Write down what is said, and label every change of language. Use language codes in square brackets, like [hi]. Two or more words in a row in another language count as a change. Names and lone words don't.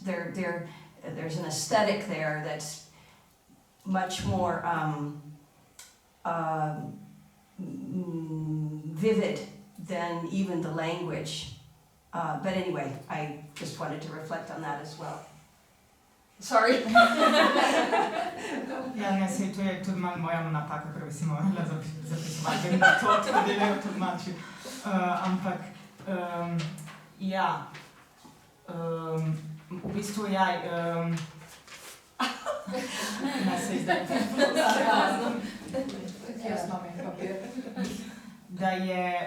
[en] There's an aesthetic there that's much more vivid than even the language. But anyway, I just wanted to reflect on that as well. Sorry. [sl] Ja, ne, sej to je tudi malo moja napaka, ker bi si morala zapisovati, vem, da to tudi ne tolmači. Ampak, ja, v bistvu, ja, ne, sej zdaj, da je,